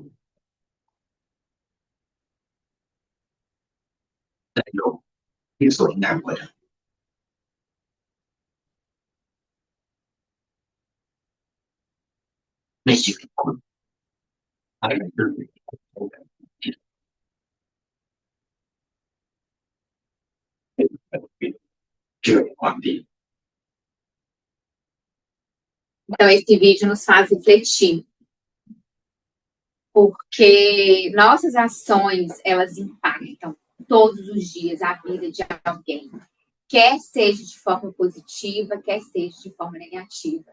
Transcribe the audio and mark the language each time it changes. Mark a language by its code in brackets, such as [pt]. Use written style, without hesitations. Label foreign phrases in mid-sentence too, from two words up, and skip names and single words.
[th] ได้โลกที่สวยงามกว่าเดิมในชีวิตคุณอะไรคือเชื่อในความดี [pt] Então, esse vídeo nos faz refletir, porque nossas ações, elas impactam todos os dias a vida de alguém, quer seja de forma positiva, quer seja de forma negativa.